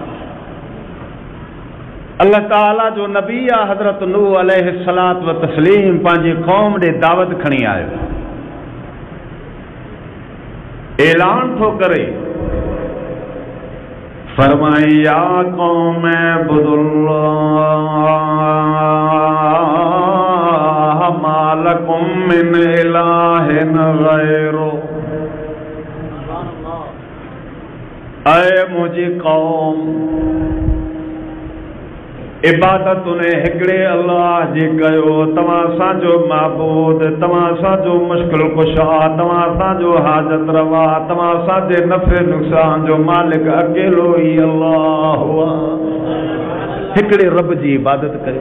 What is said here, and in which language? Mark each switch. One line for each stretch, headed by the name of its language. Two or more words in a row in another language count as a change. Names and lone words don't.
Sindhi: अल्लाह ताला जो नबी आहे हज़रत नूह
Arabic: عليه الصلاة والتسليم
Sindhi: पंहिंजी क़ौम ॾे दावत खणी आयो। ऐलान थो करे, फरमाए
Arabic: يا قوم اعبدوا الله ما لكم من إله غيره.
Sindhi: ऐ मुझी कौम, इबादत ने हिकड़े अल्लाह जी कयो। तव्हां असांजो महबूद, तव्हां असांजो मुश्किल कुशा, तव्हां असांजो हाजत रवा, तव्हां असांजे नफ़े नुक़सान जो मालिक अकेलो ही अल्लाह हुआ। हिकड़े रब जी इबादत कयो।